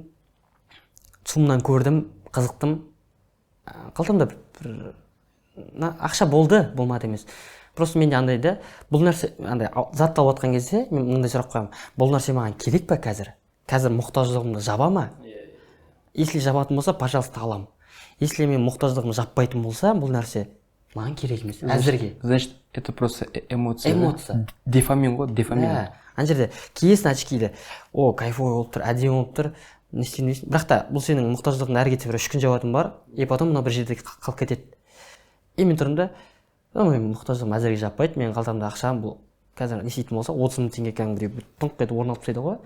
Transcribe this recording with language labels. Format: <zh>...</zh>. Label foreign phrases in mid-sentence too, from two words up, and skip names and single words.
<kk>Сумнан көрдім, қызықтым. Қалтамда бір ақша болды, болмады емес. Просто менде андай да, бұл нәрсе андай зат алып жатқан кезде мен мындай сұрақ қоямын. Бұл нәрсе маған керек па қазір? Қазір мұқтаждығымды жаба ма? Если жабатын болса, пожалуйста, алам. Если мен мұқтаждығымды жаппайтын болса, бұл нәрсе маған керек емес. Әзірге.</kk> <ru>Значит, это просто эмоция. Эмоция.</ru> <kk>Дофамин ғой, дофамин. Ана жерде киесің очкиді. О, кайфовый болып тұр, әдемі болып тұр. Не істеймін. Бірақ та бұл сенің мұқтаждығыңды әрі кетсе бір 3 күн жабатын бар,</kk> <ru>и потом</ru> <kk>мына бір жерде қалып кетеді. И мен тұрмын да, мен мұқтаждығым әзірге жаппайды, менің қалтамда ақшам бұл қазір не істейтін болса 30 мың теңге кәдімгідей тұңқ етіп орын алып тастайды ғой.</kk>